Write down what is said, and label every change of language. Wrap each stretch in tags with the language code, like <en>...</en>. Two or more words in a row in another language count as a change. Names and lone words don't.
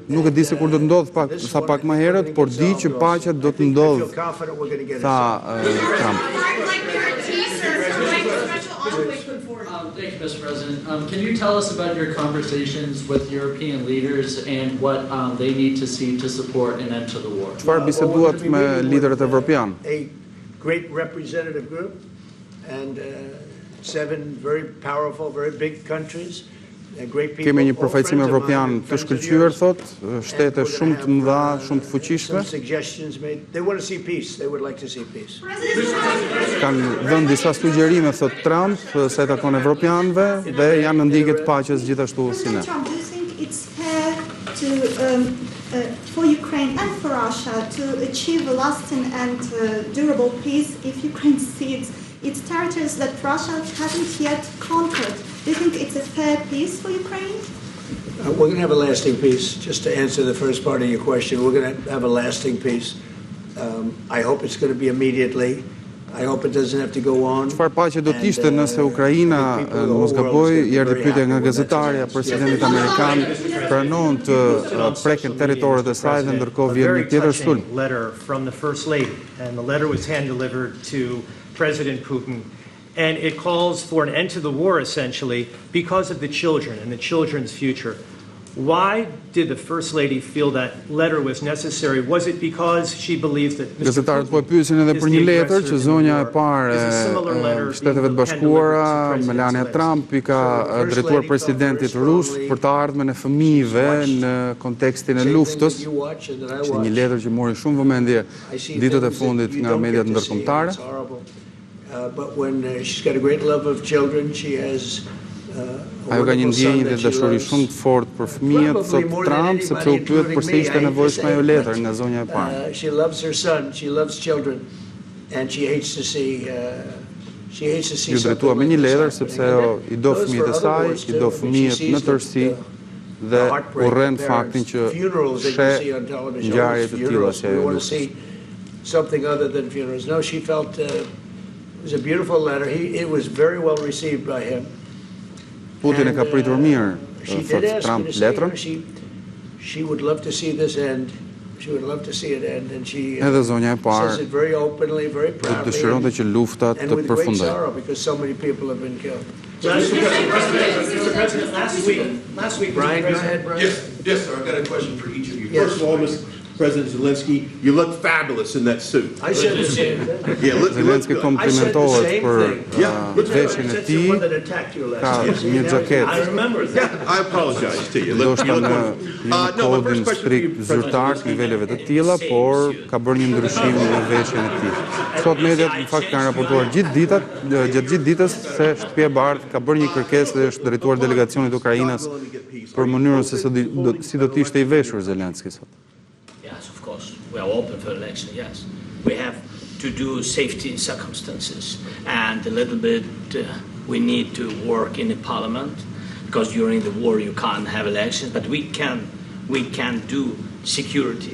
<sq>Nuk e di se kur do të ndodh, sa pak më herët, por di që paqja do të ndodh, tha Trump.</sq> <en>Thank you, Mr. President. Can you tell us about your conversations with European leaders and what they need to see to support an end to the war?</en> <sq>Çfarë biseduat me liderët evropian?</sq> <en>A great representative group and 7 very powerful, very big countries.</en> <sq>Kemi një përfaqësim evropian të shkëlqyer, thot, shtete shumë të mëdha, shumë të fuqishme. Kanë dhënë disa sugjerime, thot Trump, sa i takon evropianëve dhe janë në ndjekje të paqes gjithashtu si ne.</sq> <en>For Ukraine and for Russia to achieve a lasting and durable peace if Ukraine cedes its territories that Russia hasn't yet conquered. Do you think it's a fair peace for Ukraine? We're going to have a lasting peace. Just to answer the first part of your question, we're going to have a lasting peace. I hope it's going to be immediately. I hope it doesn't have to go on.</en> <sq>Çfarë paqe do të ishte nëse Ukraina, mos gaboj, i erdhi pyetja nga gazetarja, presidentit amerikan pranon të preken territoret e saj dhe ndërkohë vjen një tjetër sulm.</sq> <en>Letter from the First Lady, and the letter was hand-delivered to President Putin, and it calls for an end to the war, essentially, because of the children and the children's future. Why did the First Lady feel that letter was necessary? Was it because she believes that Mr.</en> <sq>Gazetarët po e pyesin edhe për një letër që zonja e parë e Shteteve të Bashkuara, Melania Trump, i ka drejtuar presidentit rus për të ardhmen e fëmijëve në kontekstin e luftës. Ishte një letër që mori shumë vëmendje ditët e fundit nga mediat ndërkombëtare.</sq> <en>But when she's got a great love of children, she has</en> <sq>Ajo ka një ndjenjë dhe dashuri shumë të fortë për fëmijët, thot Trump, sepse u pyet përse ishte nevojshme ajo letër nga zonja e parë.</sq> <en>She loves her son, she loves children, and she hates to see</en> <sq>Ju drejtua me një letër sepse ajo i do fëmijët e saj, i do fëmijët në tërësi dhe urren faktin që sheh ngjarje të tilla si ajo luftës.</sq> <en>Something other than funerals. No, she felt it was a beautiful letter. It was very well received by him.</en> <sq>Putin e ka pritur mirë, thot Trump, letrën.</sq> <en>She would love to see this end. She would love to see it end, and she</en> <sq>edhe zonja e parë</sq> <en>says it very openly, very proudly.</en> <sq>Dëshironte që lufta të përfundojë.</sq> <en>And with great sorrow, because so many people have been killed. Mr. President, last week, Brian, go ahead, Brian. Yes, sir. I've got a question for each of you. Yes. First of all, Mr. President Zelensky, you look fabulous in that suit. I said the same thing. Yeah, look</en> <sq>Zelensky</sq> <en>good.</en> <sq>komplimentohet për veshjen e tij. Ka një xhaketë.</sq> <en>I remember that. I apologize to you.</en> <sq>Ndoshta në kodin strikt zyrtar të niveleve të tilla, por ka bërë një ndryshim në veshjen e tij. Sot mediat në fakt kanë raportuar gjatë gjithë ditës se Shtëpia e Bardhë ka bërë një kërkesë dhe është drejtuar delegacionit ukrainas për mënyrën se si do të ishte I veshur Zelensky sot.</sq> <en>Yes, of course. We are open for election, yes. We have to do safety circumstances, and a little bit we need to work in the parliament, because during the war you can't have elections, but we can do security.</en>